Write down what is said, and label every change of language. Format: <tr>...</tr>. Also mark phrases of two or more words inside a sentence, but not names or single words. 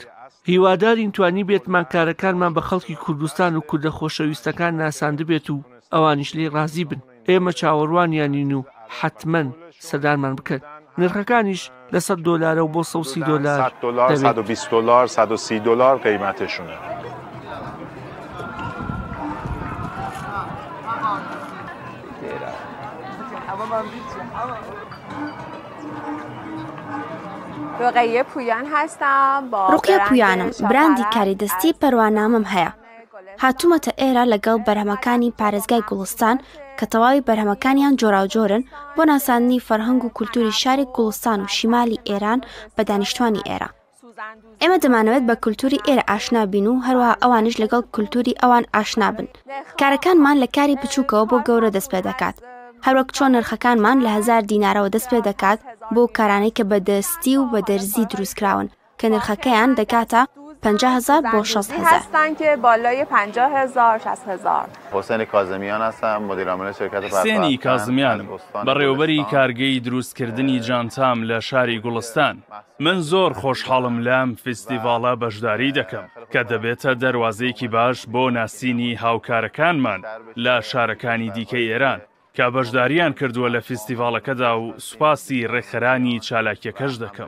<ckb>هیوادارین توانی بێتمان کارەکانمان بە خەڵکی کوردستان و کوردە خۆشەویستەکان ناساند بێت و ئەوانیش لێ ڕازی بن. ئێمە چاوەڕوانیانین و حتمەن سەدانمان بکەن. نرخەکانیش لە $100 و بۆ $130</ckb> <fa>$120 $130 قیمتشونه. رقیه پویان هستم.</fa> <ckb>ڕوقیە پویانم، براندی کاری دەستی پەروانامەم هەیە. هاتوومەتە ئێرە لەگەڵ بەرهەمەکانی پارێزگای گوڵستان کە تەواوی بەرهەمەکانیان جۆراوجۆرن بۆ ناساندنی فەرهەنگ و کولتوری شاری گوڵستان و شیمالی ئێران بە دانیشتوانی ئێرە. ئێمە دەمانەوێت بە کولتوری ئێرە ئاشنا بین و هەروەها ئەوانش لەگەڵ کولتوری ئەوان ئاشنا بن. کارەکانمان لە کاری بچووکەوە بۆ گەورە دەست پێ دەکات. هەروەک چۆن نرخەکانمان لە $1000 دەست پێ دەکات بۆ کارانەی کە بە دەستی و بە دەرزی دروستکراون کە نرخەکەیان دەکاتە 50,000 بۆ 60,000</ckb> <fa>هستن که بالای 50,000 60,000. حسین کاظمیان هستم، مدیر عامل شرکت</fa> <ckb>حسینی کاظمیانم، بەڕێوەبەری کارگەی دروستکردنی جانتام لە شاری گوڵستان. من زۆر خۆشحاڵم لەم فیستیڤاڵە بەشداری دەکەم کە دەبێتە دەروازەیەکی باش بۆ ناسینی هاوکارەکانمان لە شارەکانی دیکەی ئێران کە بەشداریان کردووە لە فیستیڤاڵەکەدا و سوپاسی ڕێکخەرانی چالاکیەکەش دەکەم.</ckb>